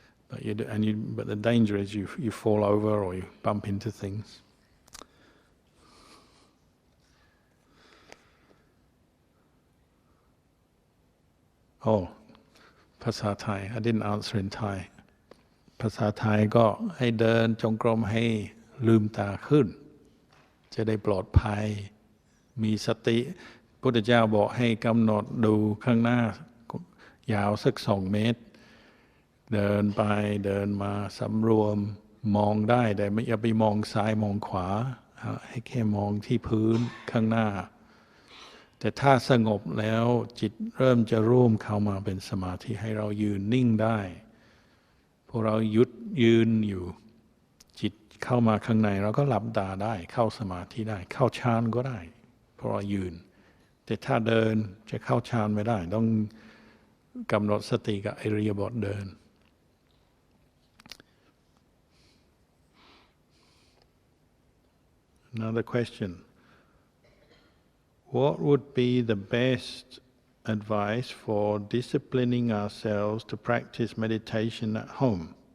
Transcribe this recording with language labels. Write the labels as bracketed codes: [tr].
[en] But the danger is you fall over or you bump into things. Oh, [th] ภาษาไทย [en] I didn't answer in Thai. [th] ภาษาไทยก็ให้เดินจงกรมให้ลืมตาขึ้นจะได้ปลอดภัยมีสติพุทธเจ้าบอกให้กำหนดดูข้างหน้ายาวสัก2 เมตรเดินไปเดินมาสำรวมมองได้แต่ไม่อย่าไปมองซ้ายมองขวาให้แค่มองที่พื้นข้างหน้า แต่ถ้าสงบแล้วจิตเริ่มจะร่วมเข้ามาเป็นสมาธิให้เรายืนนิ่งได้พอเรายืนอยู่จิตเข้ามาข้างในเราก็หลับตาได้เข้าสมาธิได้เข้าฌานก็ได้เพราะเรายืนแต่ถ้าเดินจะเข้าฌานไม่ได้ต้องกำหนดสติกับอิริยาบถเดิน [en] Another question. What would be the best advice for disciplining ourselves to practice meditation at home?